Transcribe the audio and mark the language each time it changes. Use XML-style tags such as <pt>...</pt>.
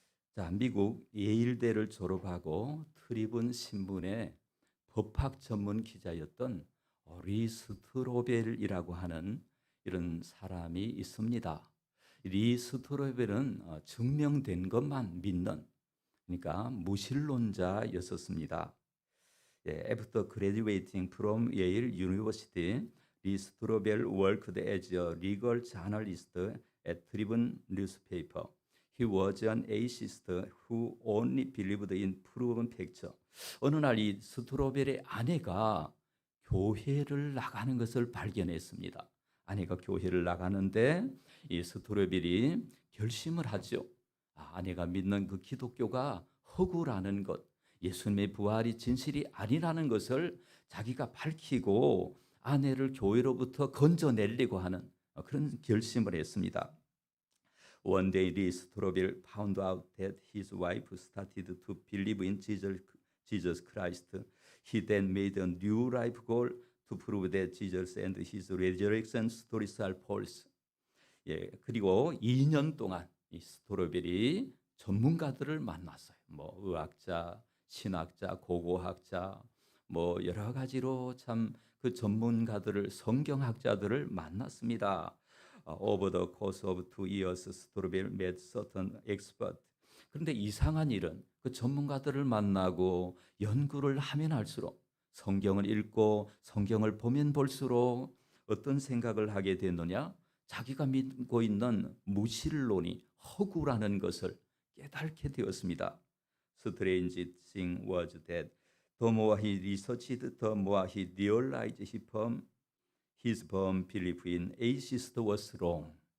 <ko>자, 미국 예일대를 졸업하고 트리븐 신문의 법학 전문 기자였던 리 스트로벨이라고 하는 이런 사람이 있습니다. 리 스트로벨은 증명된 것만 믿는, 그러니까 무신론자였었습니다.</ko> <en>After graduating from Yale University, Lee Strobel worked as a legal journalist at Tribune newspaper. He was an atheist who only believed in proven facts.</en> <ko>어느 날 이 스트로벨의 아내가 교회를 나가는 것을 발견했습니다. 아내가 교회를 나가는데 이 스트로벨이 결심을 하죠. 아내가 믿는 그 기독교가 허구라는 것, 예수님의 부활이 진실이 아니라는 것을 자기가 밝히고 아내를 교회로부터 건져내려고 하는 그런 결심을 했습니다.</ko> <en>One day, Lee Strobel found out that his wife started to believe in Jesus Christ. He then made a new life goal to prove that Jesus and his resurrection stories are false.</en> <ko>그리고 2년 동안 이 스트로벨이 전문가들을 만났어요. 의학자, 신학자, 고고학자, 여러 가지로 참 그 전문가들을, 성경학자들을 만났습니다.</ko> <en>Over the course of 2 years, Strobel met certain experts.</en> <ko>그런데 이상한 일은 그 전문가들을 만나고 연구를 하면 할수록, 성경을 읽고 성경을 보면 볼수록 어떤 생각을 하게 됐느냐? 자기가 믿고 있는 무신론이 허구라는 것을 깨닫게 되었습니다.</ko> <en>Strange thing was that the more he researched, the more he realized his firm belief in atheist was wrong.</en>